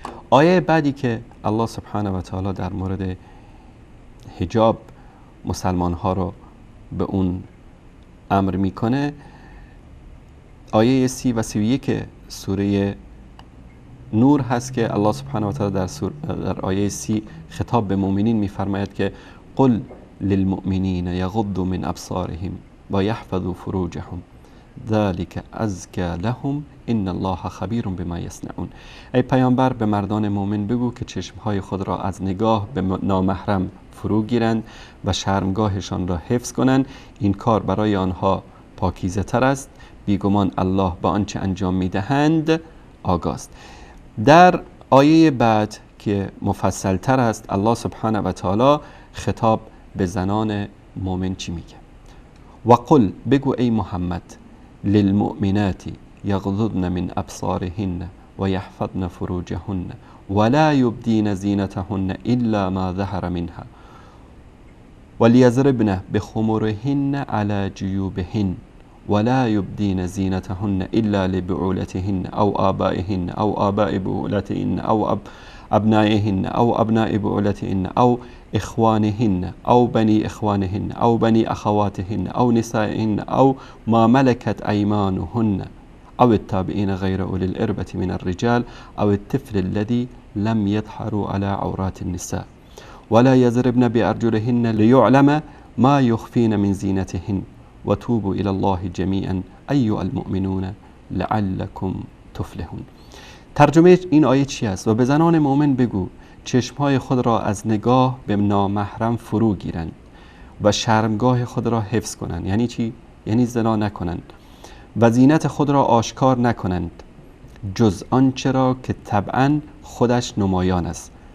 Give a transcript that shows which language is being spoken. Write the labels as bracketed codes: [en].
[fa] آیه بعدی که الله سبحانه و تعالی در مورد حجاب مسلمان ها رو به اون امر میکنه، آیه 30 و 31 سوره نور هست که الله سبحانه و تعالی در آیه 30 خطاب به مؤمنین میفرماید که [ar] قل للمؤمنین یغضوا من ابصارهم و یحفظوا فروجهم ذلك ازکی لهم ان الله خبیر بما یصنعون. [fa] ای پیامبر، به مردان مؤمن بگو که چشمهای خود را از نگاه به نامحرم فرو گیرند و شرمگاهشان را حفظ کنند، این کار برای آنها پاکیزه تر است، بیگمان الله با آنچه انجام میدهند آگاه است. در آیه بعد که مفصل تر است، الله سبحانه و تعالی خطاب به زنان مؤمن چی میگه؟ [ar] و قل، [fa] بگو ای محمد، [ar] للمؤمنات یغضضن من ابصارهن و یحفظن فروجهن ولا یبدین زینتهن الا ما ظهر منها ولیضربن بخمرهن علی جیوبهن ولا يبدين زينتهن إلا لبعولتهن أو آبائهن أو آباء بعولتهن أو أبنائهن أو أبناء بعولتهن أو إخوانهن أو بني إخوانهن أو بني أخواتهن أو نسائهن أو ما ملكت أيمانهن أو التابعين غير أولي الإربة من الرجال أو الطفل الذي لم يظهروا على عورات النساء ولا يضربن بأرجلهن ليعلم ما يخفين من زينتهن و توبوا الی الله جمیعا ایها المؤمنون لعلکم تفلحون. [fa] ترجمه این آیه چی است؟ و به زنان مؤمن بگو چشمهای خود را از نگاه به نامحرم فرو گیرند و شرمگاه خود را حفظ کنند. یعنی چی؟ یعنی زنا نکنند و زینت خود را آشکار نکنند جز آنچه را که طبعا خودش نمایان است